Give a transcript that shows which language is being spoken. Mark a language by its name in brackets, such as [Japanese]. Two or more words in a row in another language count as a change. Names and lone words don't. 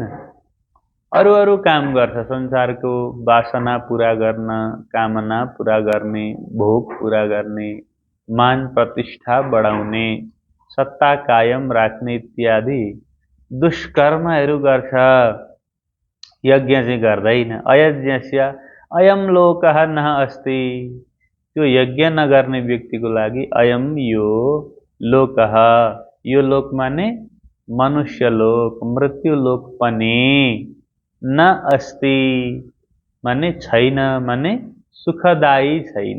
[Nepali] अरू काम गर्छ, संसारको वासना पूरा गर्न, कामना पूरा गर्ने, भोग पूरा गर्ने, मान प्रतिष्ठा बढाउने, सत्ता कायम राख्ने इत्यादि दुष्कर्महरू गर्छ। यज्ञ चाहिँ गर्दैन। [Sanskrit] अयज्ञस्य अयम लोकः न अस्ति। [Nepali] त्यो यज्ञ नगर्ने व्यक्तिको लागि अयम यो लोकः, यो लोक माने मनुष्य लोक, मृत्यु लोक पनि [Sanskrit] न अस्ति [Nepali] माने छैन, माने सुखदायी छैन।